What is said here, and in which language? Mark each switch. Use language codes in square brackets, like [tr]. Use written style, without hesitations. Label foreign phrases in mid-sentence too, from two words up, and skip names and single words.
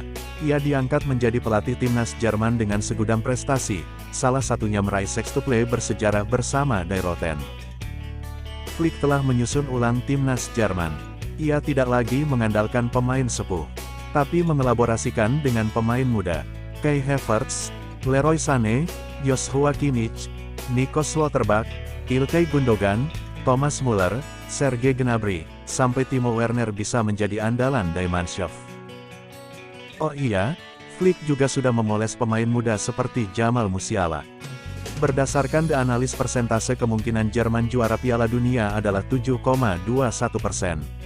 [id] Ia diangkat menjadi pelatih timnas Jerman dengan segudang prestasi, salah satunya meraih sextuple bersejarah bersama Die Roten. Flick telah menyusun ulang timnas Jerman. Ia tidak lagi mengandalkan pemain sepuh, tapi mengelaborasikan dengan pemain muda. Kai Havertz, Leroy Sané, Joshua Kimmich, Nico Schlotterbeck, Ilkay Gundogan, Thomas Muller, Serge Gnabry, sampai Timo Werner bisa menjadi andalan Die Mannschaft. Oh iya, Flick juga sudah memoles pemain muda seperti Jamal Musiala. Berdasarkan The Analyst, persentase kemungkinan Jerman juara Piala Dunia adalah 7,21%.